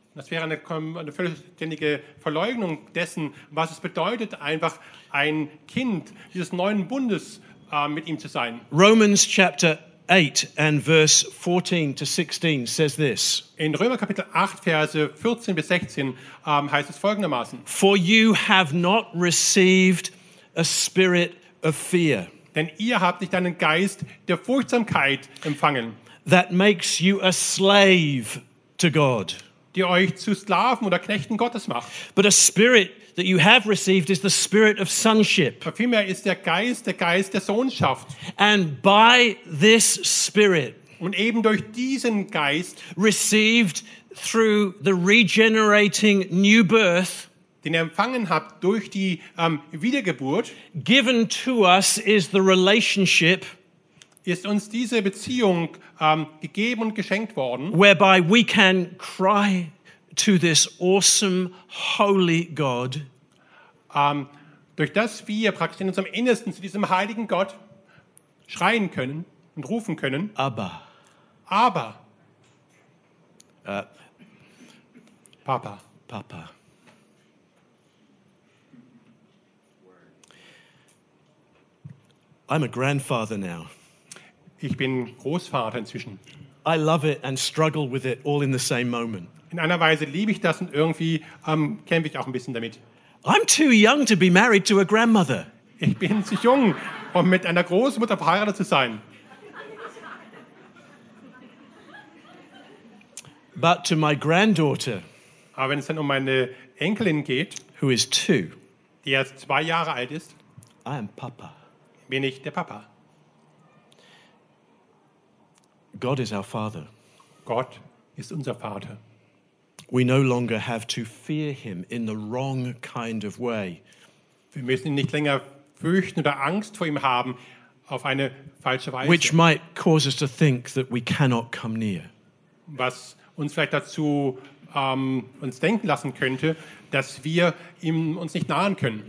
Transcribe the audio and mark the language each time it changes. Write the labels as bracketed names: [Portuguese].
[German] Das wäre eine vollständige Verleugnung dessen, was es bedeutet, einfach ein Kind dieses neuen Bundes mit ihm zu sein. [English] Romans chapter 8 and verse 14 to 16 says this. [German] In Römer Kapitel 8, Verse 14 bis 16 heißt es folgendermaßen. [English] For you have not received a spirit of fear. [German] Denn ihr habt nicht einen Geist der Furchtsamkeit empfangen. [English] That makes you a slave to God. [German] Die euch zu Sklaven oder Knechten Gottes macht. [English] But a spirit that you have received is the spirit of sonship. [German] Aber vielmehr ist der Geist der Sohnschaft. [English] And by this spirit, [German] und eben durch diesen Geist, [English] received through the regenerating new birth, [German] den ihr empfangen habt durch die Wiedergeburt, [English] given to us is the relationship, [German] ist uns diese Beziehung gegeben und geschenkt worden, [English] whereby we can cry to this awesome, holy God, [German] durch das wir praktisch in unserem Innersten zu diesem heiligen Gott schreien können und rufen können, Aber, Papa. [English] I'm a grandfather now. [German] Ich bin Großvater inzwischen. [English] I love it and struggle with it all in the same moment. [German] In einer Weise liebe ich das und irgendwie kämpfe ich auch ein bisschen damit. [English] I'm too young to be married to a grandmother. [German] Ich bin zu jung, um mit einer Großmutter verheiratet zu sein. [English] But to my granddaughter, [German] aber wenn es dann um meine Enkelin geht, [English] who is two, [German] die erst 2 Jahre alt ist, [English] I am Papa. [German] Bin ich der Papa. [English] God is our Father. [German] Gott ist unser Vater. [English] We no longer have to fear him in the wrong kind of way. [German] Wir müssen ihn nicht länger fürchten oder Angst vor ihm haben auf eine falsche Weise. [English] Which might cause us to think that we cannot come near. [German] Was uns vielleicht dazu uns denken lassen könnte, dass wir ihm uns nicht nahen können.